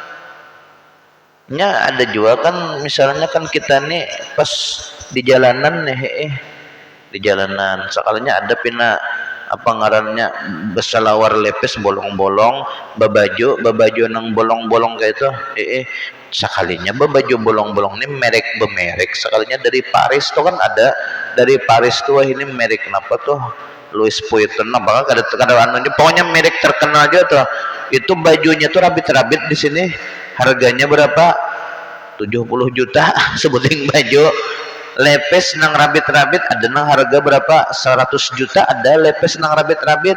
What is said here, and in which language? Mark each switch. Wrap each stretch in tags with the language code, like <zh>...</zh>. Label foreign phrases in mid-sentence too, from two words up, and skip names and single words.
<bjn>Nya ada juga kan misalnya kan kita nih pas di jalanan nih di jalanan sekalinya ada pina apa ngarannya besalawar lepes bolong-bolong babaju nang bolong-bolong kayak itu sekalinya babaju bolong-bolong ini merek sekalinya dari Paris tuh kan ada dari Paris tuh ini merek kenapa tuh Louis Vuitton apa kan ada anunya pokoknya merek terkenal aja tuh itu bajunya tuh rabit-rabit di sini harganya berapa 70 juta sebuting baju lepes nang rabit-rabit ada nang harga berapa 100 juta ada lepes nang rabit-rabit.</bjn>